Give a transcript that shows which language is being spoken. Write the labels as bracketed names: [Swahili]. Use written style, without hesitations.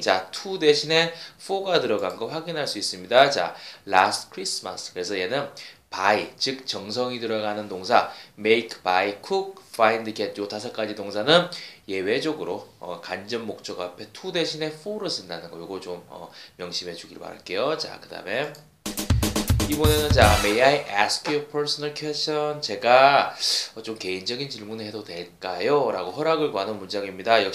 [Korean] 자, to 대신에 for가 들어간 거 확인할 수 있습니다. [English] 자, last Christmas. [Korean] 그래서 얘는 buy, 즉 정성이 들어가는 동사 make, buy, cook, find, get 요 5가지 동사는 예외적으로 간접 목적 앞에 to 대신에 for를 쓴다는 거 요거 좀 명심해 주길 바랄게요. 자, 그 다음에 이번에는 자, [English] may I ask you a personal question? [Korean] 제가 좀 개인적인 질문을 해도 될까요? 라고 허락을 구하는 문장입니다.